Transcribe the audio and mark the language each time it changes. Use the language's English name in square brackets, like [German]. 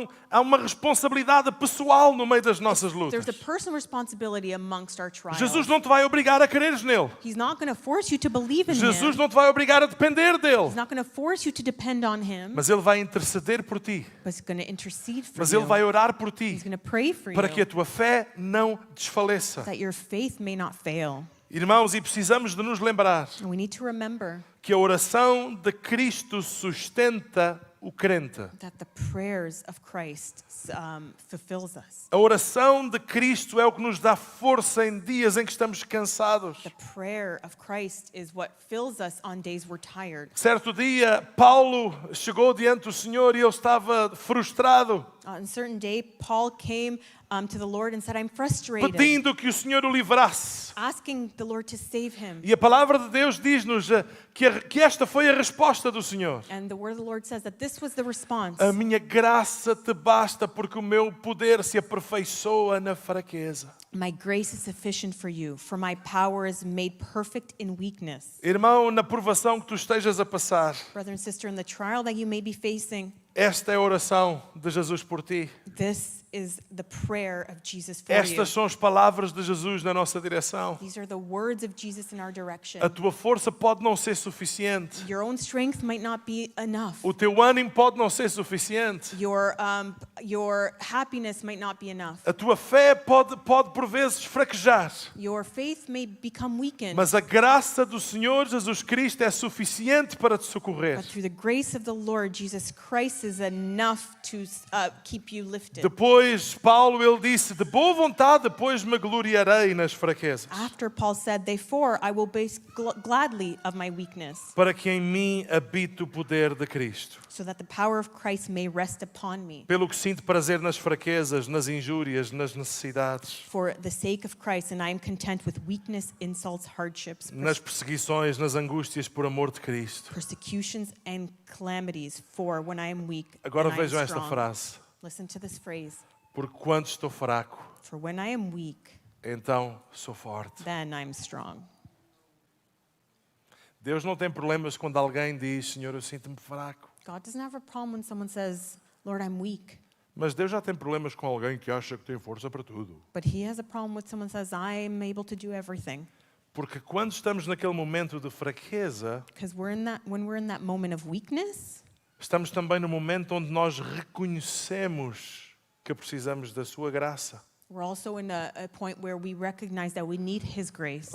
[Portuguese] Há uma responsabilidade pessoal no meio das nossas lutas. [English] There's a personal responsibility amongst our trials. [Portuguese] Jesus não te vai obrigar a creres nele. [English] He's not going to force you to believe in [Portuguese] Jesus [English] him. [Portuguese] não te vai obrigar a depender dele. [English] He's not going to force you to depend on him. [Portuguese] Mas ele vai interceder por ti. [English] But he's going to intercede for [Portuguese] Mas [English] you. [Portuguese] ele vai orar por ti [English] He's going to pray for [Portuguese] para [English] you [Portuguese] que a tua fé não desfaleça. [English] that your faith may not fail. [Portuguese] Irmãos, e precisamos de nos lembrar [English] And we need to remember [Portuguese] que a oração de Cristo sustenta o crente. [English] that the prayers of Christ fulfills us. [Portuguese] A oração de Cristo é o que nos dá força em dias em que estamos cansados. [English] The prayer of Christ is what fills us on days we're tired. [Portuguese] Certo dia, Paulo chegou diante do Senhor e ele estava frustrado, [English] On a certain day, Paul came to the Lord and said, I'm frustrated, [Portuguese] pedindo que o Senhor o livrasse. [English] asking the Lord to save him. [Portuguese] E a palavra de Deus diz-nos que esta foi a resposta do Senhor. [English] And the word of the Lord says that this was the response. [Portuguese] A minha graça te basta, porque o meu poder se aperfeiçoa na fraqueza. [English] My grace is sufficient for you, for my power is made perfect in weakness. [Portuguese] Irmão, na provação que tu estejas a passar, [English] Brother and sister, in the trial that you may be facing, [Portuguese] esta é a oração de Jesus por ti. [English] this is the prayer of Jesus for you. [Portuguese] Estas são as palavras de Jesus na nossa direção. [English] These are the words of Jesus in our direction. [Portuguese] A tua força pode não ser suficiente. [English] Your own strength might not be enough. [Portuguese] O teu ânimo pode não ser suficiente. [English] Your happiness might not be enough. [Portuguese] A tua fé pode por vezes fraquejar. [English] Your faith may become weakened. [Portuguese] Mas a graça do Senhor Jesus Cristo é suficiente para te socorrer. [English] But through the grace of the Lord Jesus Christ is enough to keep you lifted. [Portuguese] Depois, Paulo, ele disse, de boa vontade, depois me gloriarei nas fraquezas, [English] After Paul said, therefore I will boast gladly of my weakness, [Portuguese] para que em mim habite o poder de Cristo. [English] so that the power of Christ may rest upon me. [Portuguese] Pelo que sinto prazer nas fraquezas, nas injúrias, nas necessidades, [English] For the sake of Christ, and I am content with weakness, insults, hardships, [Portuguese] nas perseguições, nas angústias por amor de Cristo. [English] persecutions, and calamities. For when I am weak, [Portuguese] Agora [English] then I am [Portuguese] vejam esta [English] strong. [Portuguese] frase. [English] Listen to this phrase. [Portuguese] Porque quando estou fraco, [English] For when I am weak, [Portuguese] então sou forte. [English] then I'm strong. [Portuguese] Deus não tem problemas quando alguém diz, Senhor, eu sinto-me fraco. [English] God doesn't have a problem when someone says, Lord, I'm weak. [Portuguese] Mas Deus já tem problemas com alguém que acha que tem força para tudo. [English] But he has a problem when someone says, I'm able to do everything. [Portuguese] Porque quando estamos naquele momento de fraqueza, [English] Because when we're in that moment of weakness, [Portuguese] estamos também no momento onde nós reconhecemos que precisamos da sua graça. [English] we're also in a point where we recognize that we need his grace.